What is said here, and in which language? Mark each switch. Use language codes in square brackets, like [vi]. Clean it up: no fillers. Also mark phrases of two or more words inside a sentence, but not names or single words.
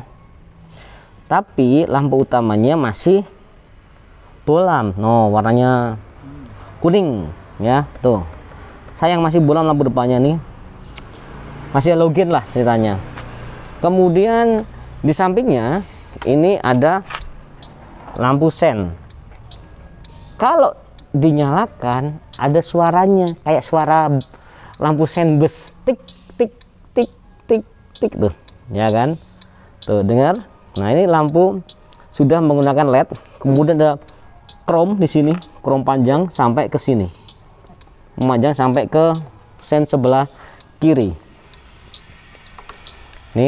[id] Tapi lampu utamanya masih bolam, no warnanya kuning ya, tuh sayang masih bolam lampu depannya nih, masih halogen lah ceritanya. Kemudian di sampingnya ini ada lampu sen. Kalau dinyalakan ada suaranya kayak suara lampu sen bus, tik tik tik tik tik tuh ya kan, tuh dengar. Nah ini lampu sudah menggunakan LED. Kemudian ada krom di sini, krom panjang sampai ke sini, memanjang sampai ke sen sebelah kiri nih.